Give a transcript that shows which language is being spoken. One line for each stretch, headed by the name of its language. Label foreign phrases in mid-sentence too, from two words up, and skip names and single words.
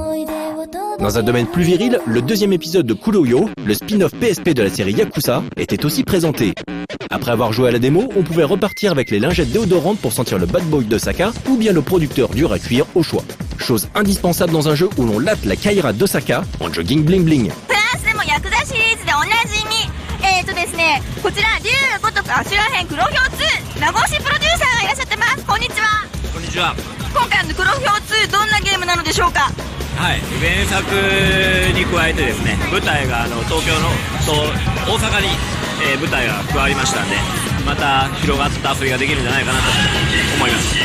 French: Dans un domaine plus viril, le deuxième épisode de Kuroyo, le spin-off PSP de la série Yakuza, était aussi présenté. Après avoir joué à la démo, on pouvait repartir avec les lingettes déodorantes pour sentir le
English: bad boy
French: d'Osaka, ou bien le producteur dur à cuire au choix. Chose indispensable dans un jeu où l'on latte la Kaira d'Osaka en jogging
English: bling bling.
Japanese: ですね、こちら龍ごとくアシュラ編黒豹2名越しプロデューサーがいらっしゃってます。こんにちは。こんにちは。今回の黒豹2どんなゲームなのでしょうか。はい、原作に加えてですね、舞台が東京のと大阪に、舞台が加わりましたんで、また広がった遊びができるんじゃないかなと思います。